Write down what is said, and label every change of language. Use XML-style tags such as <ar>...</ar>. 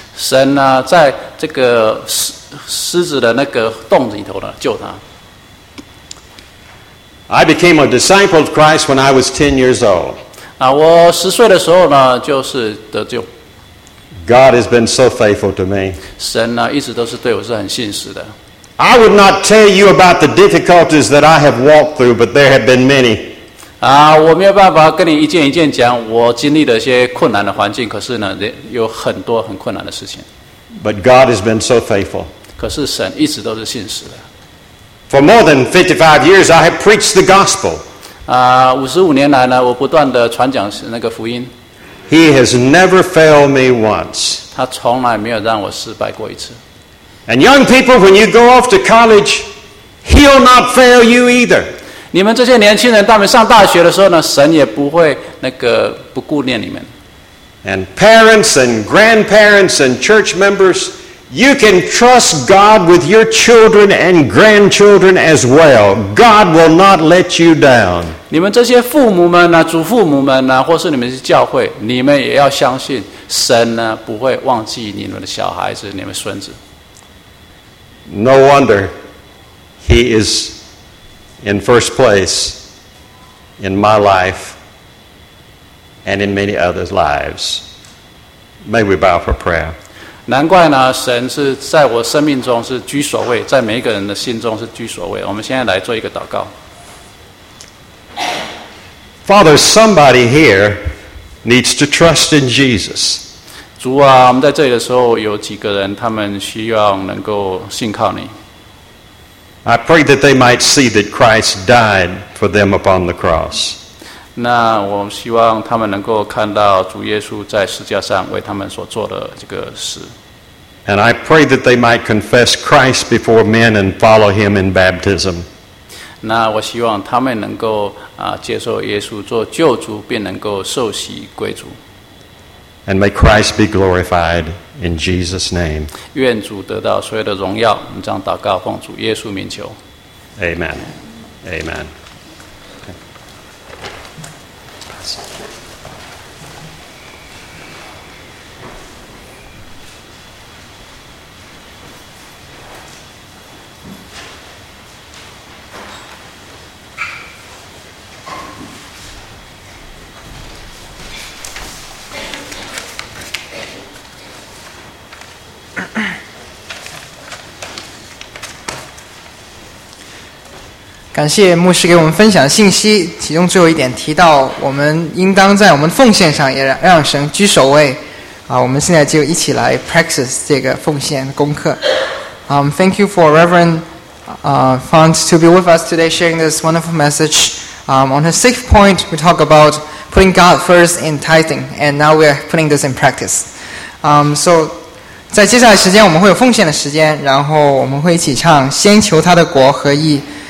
<zh>神呢，在这个狮子的那个洞里头呢救他。</zh> <en>I became a disciple of Christ when I was 10 years old.</en> <zh>我十岁的时候呢，就是得救。</zh> <en>God has been so faithful to me.</en> <zh>神呢，一直都是对我是很信实的。</zh> <en>I would not tell you about the difficulties that I have walked through, but there have been many.</en> <zh>我没有办法跟你一件一件讲我经历的一些困难的环境，可是呢，有很多很困难的事情。</zh> <en>But God has been so faithful.</en> <zh>可是神一直都是信实的。</zh> <en>For more than 55 years, I have preached the gospel.</en> <zh>55年来呢，我不断的传讲那个福音。</zh> <en>He has never failed me once.</en> <zh>他从来没有让我失败过一次。</zh> <en>And young people, when you go off to college, He'll not fail you either.</en> <zh>你们这些年轻人，当你们上大学的时候呢，神也不会那个不顾念你们。</zh> <en>And parents and grandparents and church members, you can trust God with your children and grandchildren as well. God will not let you down.</en> <zh>你们这些父母们呢，祖父母们呢，或是你们是教会，你们也要相信神呢不会忘记你们的小孩子，你们孙子。</zh> <en>No wonder he is in first place in my life and in many others' lives. May we bow for prayer.</en> <zh>难怪呢，神是在我生命中是居首位，在每一个人的心中是居首位。我们现在来做一个祷告。</zh> <en>Father, somebody here needs to trust in Jesus.</en> <zh>主啊，我们在这里的时候，有几个人，他们需要能够信靠你。</zh> <en>I pray that they might see that Christ died for them upon the cross.</en> <zh>那我希望他们能够看到主耶稣在十字架上为他们所做的这个事。</zh> <en>And I pray that they might confess Christ before men and follow him in baptism.</en> <zh>那我希望他们能够接受耶稣做救主，并能够受洗归主。</zh> <en>And may Christ be glorified in Jesus' name.</en> <zh>愿主得到所有的荣耀。我们这样祷告，奉主耶稣名求。</zh> <en>Amen. Amen.</en> <zh>感谢牧师给我们分享信息，其中最后一点提到我们应当在我们奉献上也让神居首位啊，我们现在就一起来 practice 这个奉献功课。</zh> <en>Thank you for Reverend Fons to be with us today sharing this wonderful message. On his sixth point, we talk about putting God first in tithing, and now we are putting this in practice.</en> <zh>So 在接下来时间我们会有奉献的时间，然后我们会一起唱先求他的国和义。</zh>